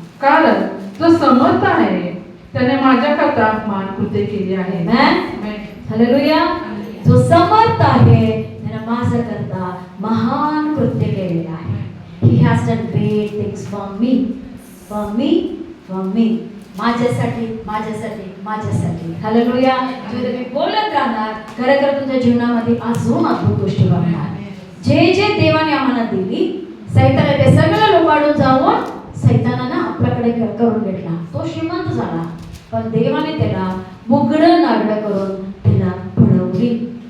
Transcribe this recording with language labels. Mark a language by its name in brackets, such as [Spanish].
[Marathi] कारण जो समर्थ आहे त्याने माझ्याकरता महान कृत्य केली आहे. हालेलुया. जो समर्थ आहे त्याने माझ्याकरता महान कृत्य केलेले आहे. [English] He has done great things for me, for me, for me. [Marathi] माझ्यासाठी, माझ्यासाठी, माझ्यासाठी. हालेलुया. तुम्ही बोलत राहणार, खरं तुमच्या जीवनामध्ये अजून अद्भुत गोष्टी बघणार. जे जे देवाने आम्हाला दिली, सैतानाने ते सगळं लुबाडून जाऊन सैतानानं आपल्याकडे करून घेतला. तो श्रीमंत झाला, पण देवाने त्याला मुगडं नागडं करून त्याला पळवली.